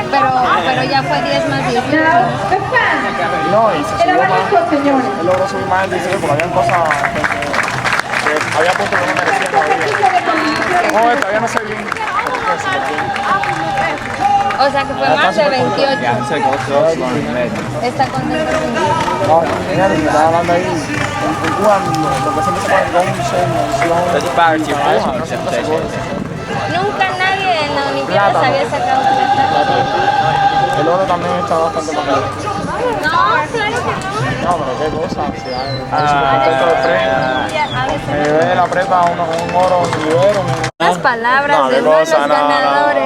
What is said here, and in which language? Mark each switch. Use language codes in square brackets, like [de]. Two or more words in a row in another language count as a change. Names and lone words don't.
[es] Pero ya fue 10 más 10. No, y se subió más. Él logró subir más el 19 porque habían cosas que había puntos que no merecían todavía. No, todavía no sé bien. O sea que fue más de 28. [nl] Ja, zeker ook zo lang geleden. [es] Está contento. No, genial, me estaba hablando ahí. En Cuba, lo que siempre se pone con mención. [nl] Dat is paardje volhouden, zegt deze. [es] Nunca nadie en la Olimpiada había sacado plata. El oro también está bastante bacano. No, pero qué cosa, si hay contento de premio. Me llevé de la prepa un oro, un libero. Unas palabras de uno de los ganadores.